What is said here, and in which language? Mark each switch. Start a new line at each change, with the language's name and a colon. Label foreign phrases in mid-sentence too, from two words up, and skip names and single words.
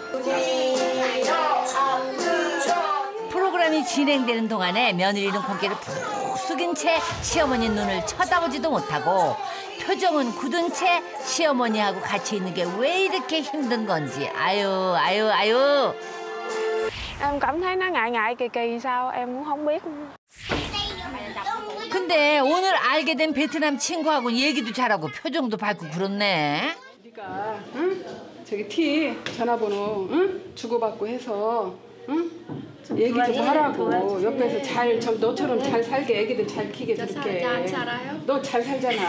Korean: 프로그램이 진행되는 동안에 며느리는 고개를 푹 숙인 채 시어머니 눈을 쳐다보지도 못하고 표정은 굳은 채 시어머니하고 같이 있는 게 왜 이렇게 힘든 건지. 아유.
Vietnamese: Em cảm thấy nó ngại kỳ sao em cũng không biết.
Korean: 근데 오늘 알게 된 베트남 친구하고는 얘기도 잘하고 표정도 밝고 그렇네. 우리가 응? 저기 티 전화번호 응? 주고받고 해서 응? 얘기 좀 하라고. 옆에서 잘 너처럼 잘 살게 애기들 잘 키게 줄게.